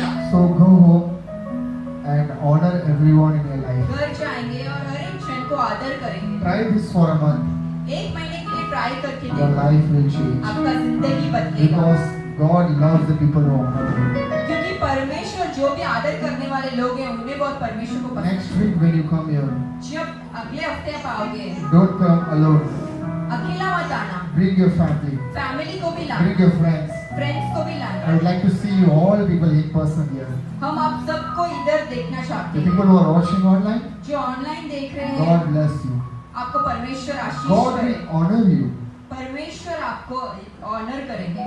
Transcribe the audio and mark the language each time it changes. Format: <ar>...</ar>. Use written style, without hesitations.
<en>So go home and honor everyone in your life.</en> <hi>घर जाएंगे और हर एक क्षण को आदर करेंगे।</hi> <en>Try this for a month.</en> <hi>एक महीने के लिए ट्राई करके</hi> <en>Your</en> <hi>देखो,</hi> <en>life will change</en> <hi>आपका जिंदगी बदलेगा।</hi> <en>because God loves the people who honor Him.</en> <hi>क्योंकि परमेश्वर जो भी आदर करने वाले लोग हैं उन्हें बहुत परमेश्वर को पसंद</hi> <en>Next week when you come here,</en> <hi>है। जब अगले हफ्ते आप आओगे</hi> <en>don't come alone.</en> <hi>अकेला मत आना,</hi> <en>Bring your family,</en> <hi>फैमिली को भी लाना,</hi> <en>bring your friends.</en> <hi>फ्रेंड्स को भी</hi> <en>I</en> <hi>लाना।</hi> <en>would like to see you all people in person here.</en> <hi>हम आप सबको इधर देखना चाहते</hi> <en>The</en> <hi>हैं।</hi> <en>people who are watching online,</en> <hi>जो ऑनलाइन देख रहे हैं,</hi> <en>God bless you.</en> <hi>आपको परमेश्वर आशीष</hi> <en>God</en> <hi>करे।</hi> <en>will honor you</en> <hi>परमेश्वर आपको ऑनर करेंगे</hi>